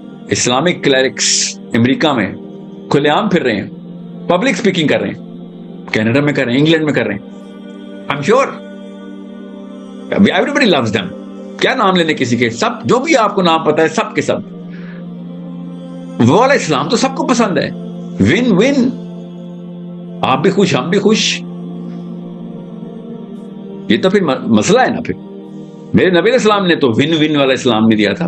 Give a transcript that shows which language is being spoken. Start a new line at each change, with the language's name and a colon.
Urdu: Islamic clerics امریکہ میں کھلے عام پھر رہے ہیں, پبلک سپیکنگ کر رہے ہیں, کینیڈا میں کر رہے ہیں, انگلینڈ میں کر رہے ہیں.
English: I'm sure everybody loves them.
Urdu: کیا نام لینے کسی کے, سب جو بھی آپ کو نام پتا ہے سب کے سب. وہ والا اسلام تو سب کو پسند ہے, ون ون, آپ بھی خوش ہم بھی خوش. یہ تو پھر مسئلہ ہے نا. پھر میرے نبی علیہ السلام نے تو ون ون والا اسلام نہیں دیا تھا.